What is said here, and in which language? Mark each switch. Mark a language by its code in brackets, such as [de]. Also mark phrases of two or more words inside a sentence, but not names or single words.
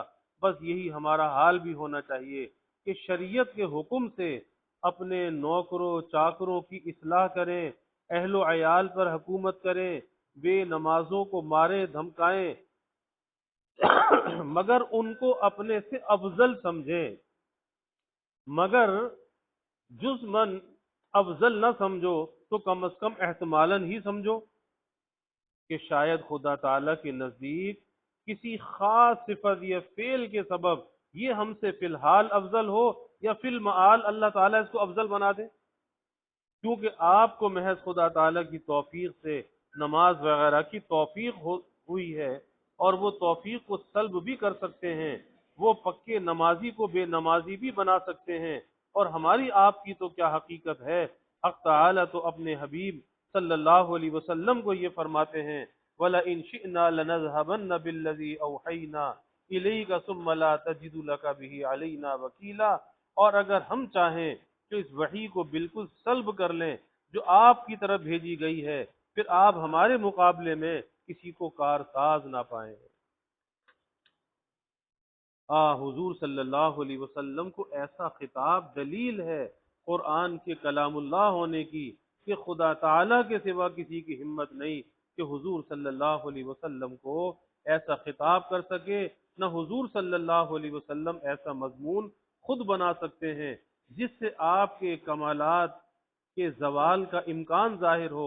[ur] بس یہی ہمارا حال بھی ہونا چاہیے کہ شریعت کے حکم سے اپنے نوکروں چاکروں کی اصلاح کریں، اہل و عیال پر حکومت کریں، بے نمازوں کو ماریں دھمکائیں، مگر ان کو اپنے سے افضل سمجھیں، مگر جز من افضل نہ سمجھو تو کم از کم احتمالاً ہی سمجھو کہ شاید خدا تعالیٰ کے نزدیک کسی خاص صفت یا فعل کے سبب یہ ہم سے فی الحال افضل ہو، یا فی المعال اللہ تعالیٰ اس کو افضل بنا دے، کیونکہ آپ کو محض خدا تعالیٰ کی توفیق سے نماز وغیرہ کی توفیق ہوئی ہے، اور وہ توفیق کو سلب بھی کر سکتے ہیں، وہ پکے نمازی کو بے نمازی بھی بنا سکتے ہیں، اور ہماری آپ کی تو کیا حقیقت ہے، حق تعالیٰ تو اپنے حبیب [ar] صلی اللہ علیہ وسلم [ur] کو یہ فرماتے ہیں [ar] وَلَئِن شِئْنَا لَنَذْهَبَنَّ بِالَّذِي أَوْحَيْنَا إِلَيْكَ ثُمَّ لَا تَجِدُ لَكَ بِهِ عَلَيْنَا وَكِيلًا، [ur] اور اگر ہم چاہیں تو اس وحی کو بالکل سلب کر لیں جو آپ کی طرف بھیجی گئی ہے، پھر آپ ہمارے مقابلے میں کسی کو کارساز نہ پائیں۔ حضور [ar] صلی اللہ علیہ وسلم [ur] کو ایسا خطاب دلیل ہے قرآن کے کلام اللہ ہونے کی کہ خدا تعالیٰ کے سوا کسی کی ہمت نہیں کہ حضور [ar] صلی اللہ علیہ وسلم [ur] کو ایسا خطاب کر سکے، نہ حضور [ar] صلی اللہ علیہ وسلم [ur] ایسا مضمون خود بنا سکتے ہیں جس سے آپ کے کمالات کے زوال کا امکان ظاہر ہو۔